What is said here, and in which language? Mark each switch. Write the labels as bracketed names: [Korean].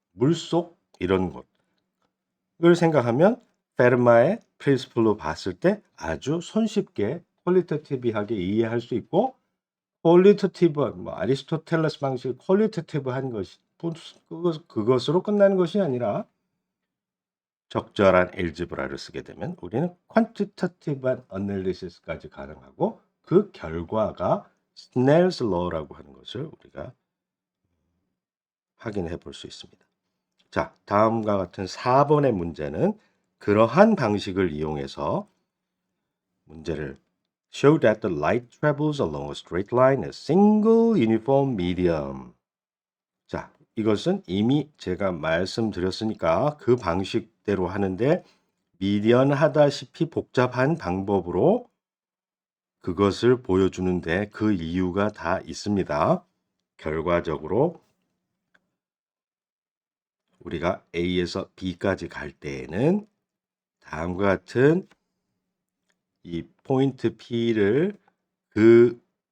[Korean] 물속 이런 곳을 생각하면 페르마의 프린시플로 봤을 때 아주 손쉽게 퀄리테티브하게 이해할 수 있고 퀄리테티브 아리스토텔레스 방식 퀄리테티브한 것이 그것으로 끝나는 것이 아니라 적절한 엘지브라를 쓰게 되면 우리는 퀀티터티브한 어널리시스까지 가능하고 그 결과가 스넬스 로라고 하는 것을 우리가 확인해 볼 수 있습니다. 자, 다음과 같은 4번의 문제는 그러한 방식을 이용해서 문제를 [English] Show that the light travels along a straight line in a single uniform medium. [Korean] 자, 이것은 이미 제가 말씀드렸으니까 그 방식대로 하는데 미련하다시피 복잡한 방법으로 그것을 보여주는데 그 이유가 다 있습니다. 결과적으로 우리가 A에서 B까지 갈 때에는 다음과 같은 이 포인트 P를 그